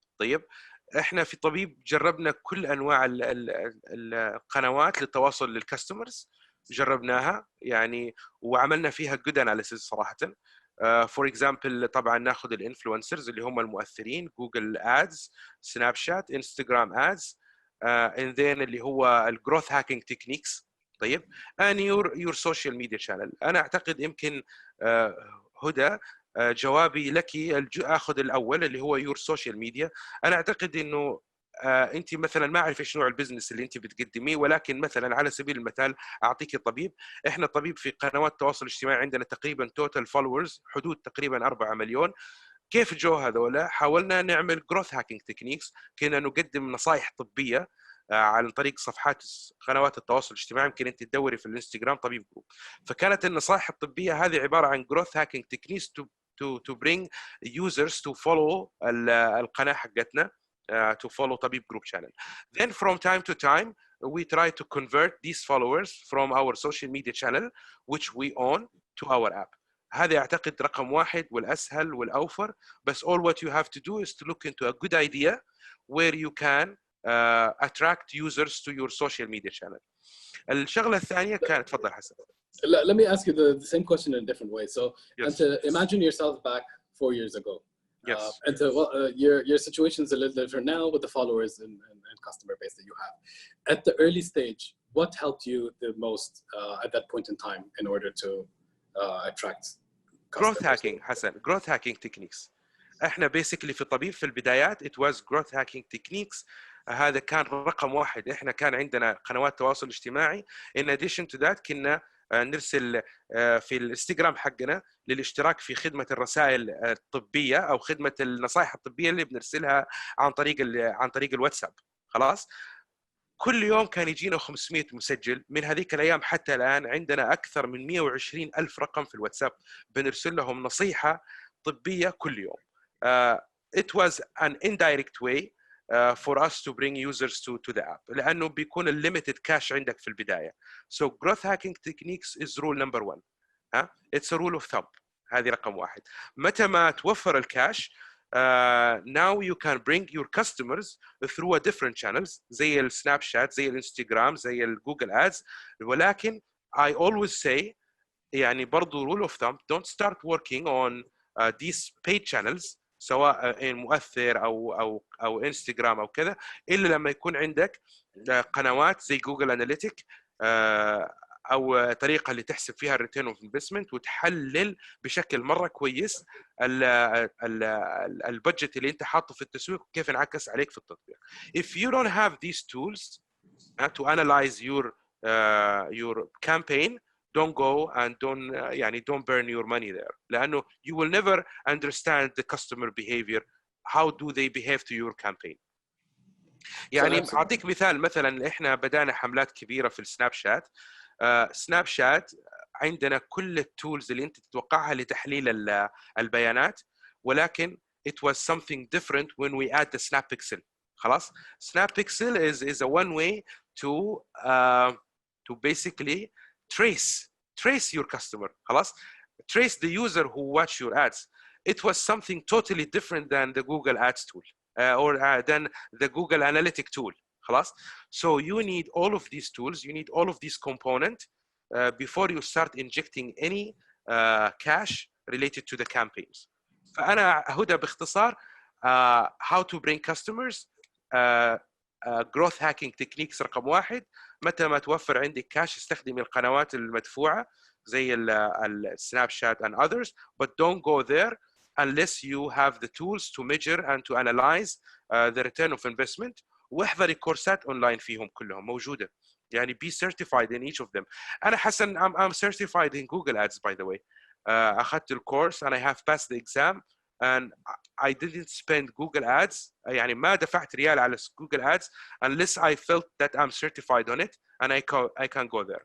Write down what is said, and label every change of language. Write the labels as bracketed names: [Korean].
[Arabic] طيب احنا في طبيب جربنا كل انواع القنوات للتواصل للكاستمرز، جربناها يعني وعملنا فيها [English] good analysis [Arabic] صراحه. فور اكزامبل طبعا ناخذ الانفلونسرز اللي هم المؤثرين، جوجل ادز، سناب شات، انستغرام ادز، [English] and then [Arabic] اللي هو الجروث هاكينج تكنيكس. طيب [English] and your social media channel. [Arabic] انا اعتقد يمكن هدى جوابي لك اخذ الاول اللي هو [English] your social media. [Arabic] انا اعتقد انه انت مثلا ما اعرف ايش نوع البزنس اللي انت بتقدميه، ولكن مثلا على سبيل المثال اعطيك طبيب. احنا طبيب في قنوات التواصل الاجتماعي عندنا تقريبا توتال فولورز حدود تقريبا 4 مليون. كيف جو هذولا؟ حاولنا نعمل جروث هاكينج تكنيكس، كنا نقدم نصائح طبيه عن طريق صفحات قنوات التواصل الاجتماعي. يمكن انت تدوري في الانستغرام طبيب جروب. فكانت النصائح الطبيه هذه عباره عن جروث هاكينج تكنيكس [English] to bring users to follow [Arabic] القناه حقتنا [English] to follow Tabib Group channel. Then from time to time we try to convert these followers from our social media channel which we own to our app. [Arabic] هذا أعتقد رقم واحد والأسهل والأوفر. بس [English] all what you have to do is to look into a good idea where you can attract users to your social media channel. [Arabic] الشغلة الثانية كانت تفضل حسن. [English] Let me ask you the same question in a different way. So yes. imagine yourself back 4 years ago. Yes. And your situation is a little different now with the followers and customer base that you have. At the early stage, what helped you the most at that point in time in order to attract growth hacking حسن. growth hacking techniques. [Arabic] احنا [English] basically [Arabic] في طبيب في البدايات [English] it was growth hacking techniques. [Arabic] هذا كان رقم واحد. احنا كان عندنا قنوات تواصل اجتماعي. [English] in addition to that [Arabic] كنا نرسل في الانستغرام حقنا للاشتراك في خدمة الرسائل الطبية أو خدمة النصائح الطبية اللي بنرسلها عن طريق الواتساب. خلاص كل يوم كان يجينا 500 مسجل. من هذيك الأيام حتى الآن عندنا أكثر من 120 ألف رقم في الواتساب بنرسل لهم نصيحة طبية كل يوم. [English] It was an indirect way for us to bring users to the app [Arabic] لأنه بيكون [English] limited cash [Arabic] عندك في البداية. [English] So growth hacking techniques is rule number 1. It's a rule of thumb. [Arabic] هذه رقم واحد. متى ما توفر الكاش [English] now you can bring your customers through a different channels [Arabic] زي السناب شات، زي الانستغرام، زي الجوجل ادز. ولكن [English] I always say [Arabic] يعني برضو [English] rule of thumb don't start working on these paid channels [Arabic] سواء مؤثر او انستغرام او كذا الا لما يكون عندك قنوات زي جوجل اناليتيك او طريقه اللي تحسب فيها الريتيرن اوف انفستمنت وتحلل بشكل مره كويس البادجت اللي انت حاطه في التسويق وكيف انعكس عليك في التطبيق. [English] If you don't have these tools to analyze your campaign, don't go and don't burn your money there. [Arabic] لأنه [English] you will never understand the customer behavior. How do they behave to your campaign? [Arabic] يعني أعطيك مثلا إحنا بدأنا حملات كبيرة في السناب شات. سناب شات عندنا كل التولز اللي أنت تتوقعها لتحليل البيانات، ولكن [English] it was something different when we add the snap pixel. [Arabic] خلاص. [English] snap pixel is a one way to basically trace your customer. [Arabic] خلاص. [English] trace the user who watch your ads. It was something totally different than the Google Ads tool or than the Google Analytic tool. [Arabic] خلاص. [English] So you need all of these tools, you need all of these components before you start injecting any cash related to the campaigns. [Arabic] فأنا هدى باختصار [English] how to bring customers growth hacking techniques [Arabic] رقم 1. متى ما توفر عندك كاش استخدمي القنوات المدفوعة زي السناب شات [English] and others, but don't go there unless you have the tools to measure and to analyze the return of investment. [Arabic] واحضري كورسات اونلاين فيهم كلهم موجودة. يعني [English] be certified in each of them. [Arabic] أنا حسن [English] I'm certified in Google Ads by the way. [Arabic] أخذت الكورس [English] and I have passed the exam and I didn't spend Google Ads. [Arabic] يعني ما دفعت ريال على Google Ads [English] unless I felt that I'm certified on it and I can go there.